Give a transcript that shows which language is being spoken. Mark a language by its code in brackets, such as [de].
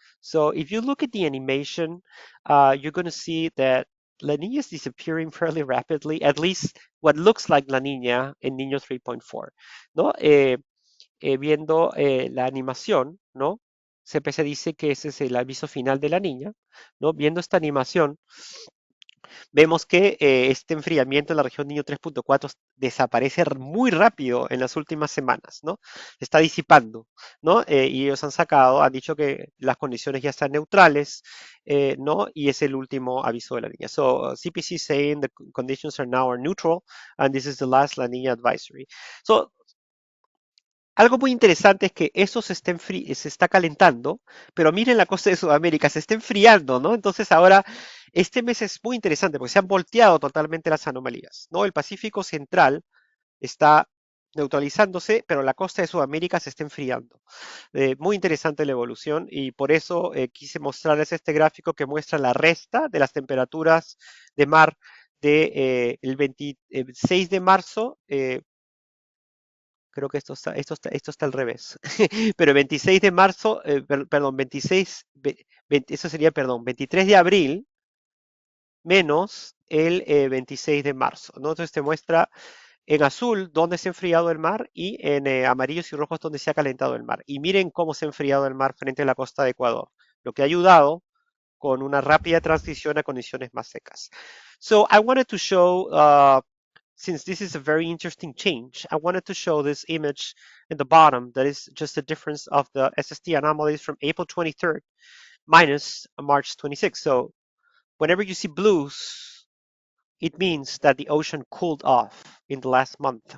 [en] So if you look at the animation, you're going to see that La Nina is disappearing fairly rapidly, at least what looks like La Nina in Niño 3.4, ¿no? [es] Viendo la animación, ¿no? Siempre se dice que ese es el aviso final de La Niña, ¿no? Viendo esta animación, vemos que este enfriamiento en la región Niño 3.4 desaparece muy rápido en las últimas semanas, ¿no? Se está disipando, ¿no? Y ellos han dicho que las condiciones ya están neutrales, ¿no? Y es el último aviso de la niña. [en] So CPC saying the conditions are now neutral and this is the last La Niña advisory. [es] So algo muy interesante es que eso se está calentando, pero miren la costa de Sudamérica, se está enfriando, ¿no? Entonces ahora, este mes es muy interesante porque se han volteado totalmente las anomalías, ¿no? El Pacífico Central está neutralizándose, pero la costa de Sudamérica se está enfriando. Muy interesante la evolución y por eso quise mostrarles este gráfico que muestra la resta de las temperaturas de mar de el 26 de marzo. Creo que esto está al revés. Pero 26 de marzo, perdón, 26, eso sería, perdón, 23 de abril menos el 26 de marzo, ¿no? Entonces te muestra en azul dónde se ha enfriado el mar y en amarillos y rojos dónde se ha calentado el mar. Y miren cómo se ha enfriado el mar frente a la costa de Ecuador, lo que ha ayudado con una rápida transición a condiciones más secas. [en] So I wanted to show since this is a very interesting change, I wanted to show this image in the bottom that is just the difference of the SST anomalies from April 23rd minus March 26th. So whenever you see blues, it means that the ocean cooled off in the last month.